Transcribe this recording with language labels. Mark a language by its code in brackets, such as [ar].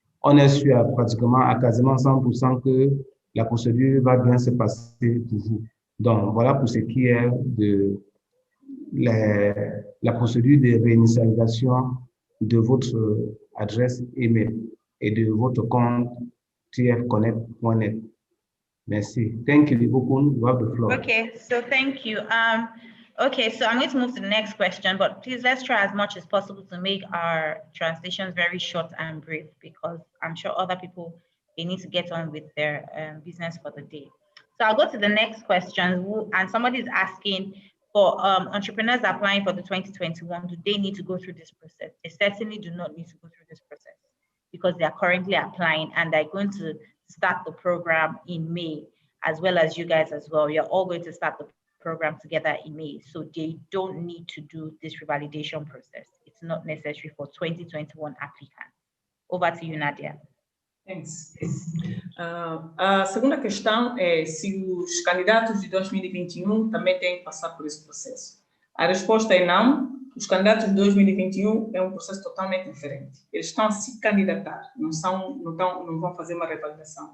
[fr] On est sûr à quasiment 100% que la procédure va bien se passer pour vous. Donc, voilà pour ce qui est de la procédure de réinitialisation de votre adresse email et de votre compte tfconnect.net. [en] Merci. Thank you, Ibukun. You have the floor. Okay, so thank you. Okay, so I'm going to move to the next question, but please let's try as much as possible to make our translations very short and brief, because I'm sure other people, they need to get on with their business for the day. So I'll go to the next question, and somebody is asking for entrepreneurs applying for the 2021, do they need to go through this process? They certainly do not need to go through this process because they are currently applying and they're going to start the program in May, as well as you guys as well. You're all going to start the program together in May. So they don't need to do this revalidation process. It's not necessary for 2021 applicants. Over to you, Nadia. Thanks. [pt] A segunda questão é se os candidatos de 2021 também têm que passar por esse processo. A resposta é não. Os candidatos de 2021 é um processo totalmente diferente. Eles estão a se candidatar, não vão fazer uma revalidação.